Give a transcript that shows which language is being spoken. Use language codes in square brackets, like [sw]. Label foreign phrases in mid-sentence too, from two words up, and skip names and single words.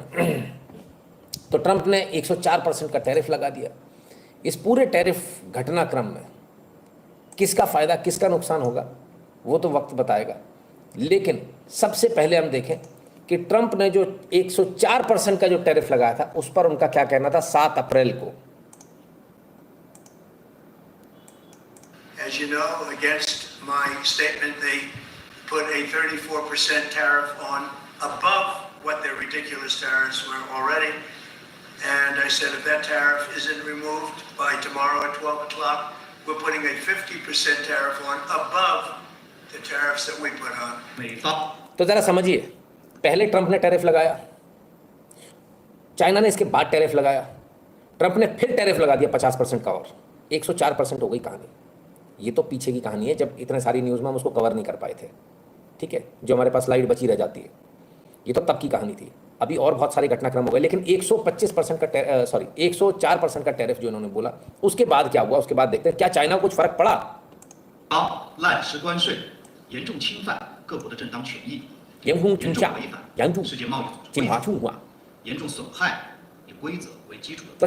[hi] तो ट्रंप ने 104% का टैरिफ लगा दिया। इस पूरे टैरिफ घटनाक्रम में किसका फ़ायदा किसका नुकसान होगा वो तो वक्त बताएगा, लेकिन सबसे पहले हम देखें कि ट्रंप ने जो 104% का जो टैरिफ लगाया था उस पर उनका क्या कहना था 7 अप्रैल को। [en] As you know, against my statement, they put a 34% tariff on above what their ridiculous tariffs were already. And I said, if that tariff isn't removed by tomorrow at 12 o'clock, we're putting a 50% tariff on above the tariffs that we put on. [zh] 美方 [hi] तो जरा समझिए, पहले ट्रंप ने टैरिफ लगाया, चाइना ने इसके बाद टैरिफ लगाया, ट्रंप ने फिर टैरिफ लगा दिया 50% का और 104% हो गई कहानी। ये तो पीछे की कहानी है, जब इतने सारी न्यूज़ में हम उसको कवर नहीं कर पाए थे, ठीक है, जो हमारे पास स्लाइड बची रह जाती है। ये तो तब की कहानी थी, अभी और बहुत सारे घटनाक्रम हो गए, लेकिन 125% का 104% का टैरिफ जो इन्होंने बोला, उसके बाद क्या हुआ, उसके बाद देखते हैं क्या चाइना को कुछ फर्क पड़ा। [zh] 滥施关税，严重侵犯各国的正当权益，严重严重违反世界贸易组织规则，严重损害以规则为基础的。